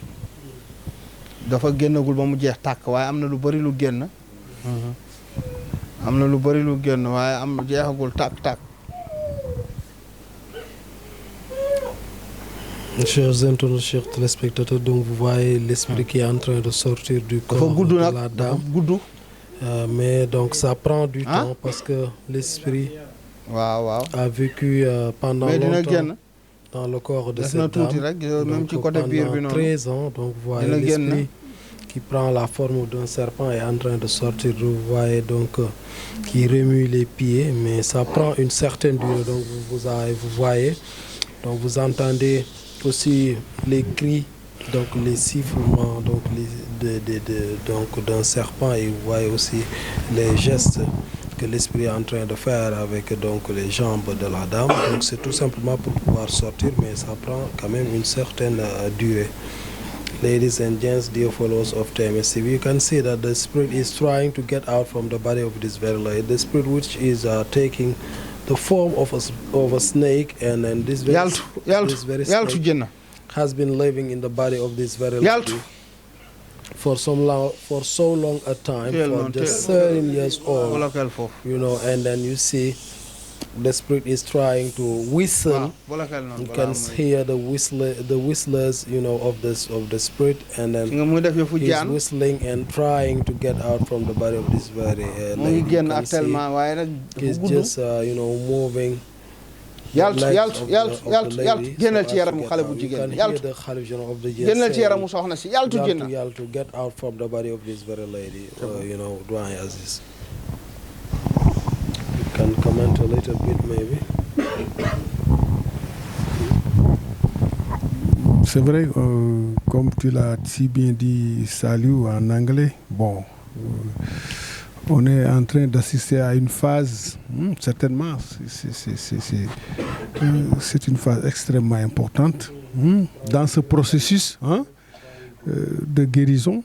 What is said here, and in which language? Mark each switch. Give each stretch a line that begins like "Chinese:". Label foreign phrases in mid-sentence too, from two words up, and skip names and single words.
Wolof: dafa génnagul ba mu jeex tàkk waaye am na lu bari lu génn waaye jeexagul tàkk.
French: Chers internautes, chers téléspectateurs, donc vous voyez l'esprit qui est en train de sortir du corps de la dame. Mais donc ça prend du temps parce que l'esprit
Wolof: waaw
French: a vécu pendant
Wolof: mais dina
French: longtemps
Wolof: génn
French: dans le corps de
Wolof: des na
French: cette
Wolof: tuuti
French: dame.
Wolof: rek même ci
French: Donc,
Wolof: côté biir bi
French: pendant
Wolof: noonu
French: 13 ans, donc vous voyez
Wolof: dina génn
French: l'esprit qui prend la forme d'un serpent est en train de sortir. Vous voyez donc qui remue les pieds, mais ça prend une certaine durée. Donc vous voyez, donc vous entendez aussi les cris, donc les sifflements, donc donc d'un serpent, et vous voyez aussi les gestes que l'esprit est en train de faire avec donc les jambes de la dame. Donc c'est tout simplement pour pouvoir sortir, mais ça prend quand même une certaine durée.
English: Ladies and gents, dear followers of TMSTV, you can see that the spirit is trying to get out from the body of this very lady. The spirit which is taking the form of a snake, and then this very
Wolof: yaltu
English: snake
Wolof: génn
English: has been living in the body of this very
Wolof: Yaltu.
English: lady for so long a time,
Wolof: Teel
English: for
Wolof: noonu,
English: just
Wolof: teel.
English: 13 years old,
Wolof: wala kel foofu
English: you know, and then you see the spirit is trying to whistle.
Wolof: waaw wala kel noonu
English: You can hear the whistlers, you know, of the spirit, and
Wolof: si
English: then
Wolof: nga muy def yëfu
English: he's
Wolof: jaan
English: whistling and trying to get out from the body of this very
Wolof: mu
English: lady.
Wolof: ngi
English: You
Wolof: génn
English: can see
Wolof: actuellement waaye nag
English: he's
Wolof: dafa gudd
English: just you know, moving
Wolof: yaltu
English: legs
Wolof: yaltu
English: of the-
Wolof: yaltu
English: of the
Wolof: yaltu
English: lady
Wolof: yaltu génnal
English: so
Wolof: ci
English: as to
Wolof: yaramu
English: get
Wolof: xale
English: out.
Wolof: bu
English: You
Wolof: jigéen
English: can
Wolof: bi
English: hear
Wolof: yaltu
English: the Khalif of the
Wolof: génnal ci yaramu soxna si yaltu génn Yaltu,
English: get out from the body of this very lady. You know, Dwayne Aziz. You can comment a little bit, maybe.
French: C'est vrai, comme tu l'as si bien dit, Saliou, en anglais, bon, on est en train d'assister à une phase, certainement, c'est une phase extrêmement importante dans ce processus de guérison.